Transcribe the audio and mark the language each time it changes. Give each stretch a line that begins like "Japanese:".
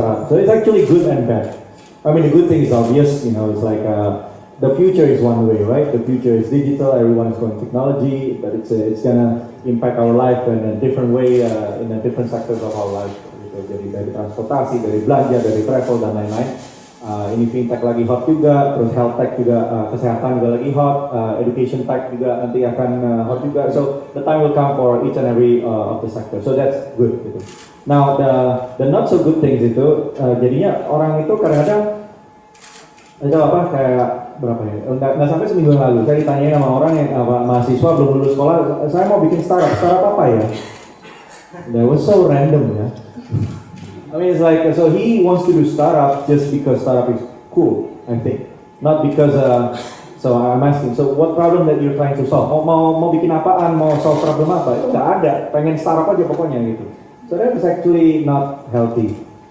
English: So it's actually good and bad. I mean the good thing is obvious, you know, it's like the future is one way, right? The future is digital. Everyone is going technology, but it's gonna impact our life in a different way in a different sectors of our life. Gitu.
Indonesian: Jadi dari transportasi, dari belanja, dari travel dan lain-lain. Ini fintech lagi hot juga, terus health tech juga, kesehatan juga lagi hot, education tech juga nanti akan hot juga.
English: So the time will come for each and every of the sector. So that's good
Indonesian: gitu.
English: Now the not so good things
Indonesian: itu jadinya orang itu kadang-kadang itu apa kayak berapa ya? Nggak sampai seminggu yang lalu saya ditanyain sama orang yang mahasiswa belum lulus sekolah, saya mau bikin startup apa ya?
English: That was so random ya. I mean, it's like, so he wants to do startup just because startup is cool, I think. Not because, so I'm asking, so what problem that you're trying to solve?
Indonesian: Mau bikin apaan, mau
English: solve problem
Indonesian: apa? Itu nggak ada, pengen startup aja pokoknya gitu.
English: So that is actually not healthy.